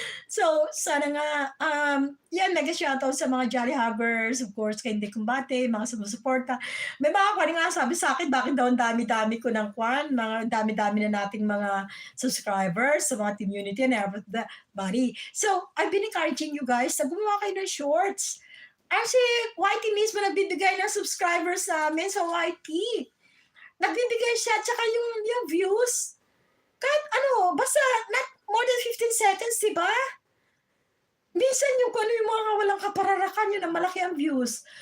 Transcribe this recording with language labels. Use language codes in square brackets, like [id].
[tl] So, sana nga, yan, mega shoutout sa mga Jolly Huggers, of course, kay Hindi Kumbate, mga sumusuporta. May mga kwan nga sabi sa akin, bakit daw ang dami-dami ko ng kwan, mga dami-dami na nating mga subscribers sa mga community and everybody. [en] So, I've been encouraging you guys [tl] na gumawa kayo ng shorts. Actually, YT mismo nagbibigay ng subscribers namin sa YT. Nagbibigay siya, tsaka yung views. Kahit basta [en] not more than 15 seconds, [tl] diba? Minsan yung mga walang kapararakan, yun ang malaki ang views.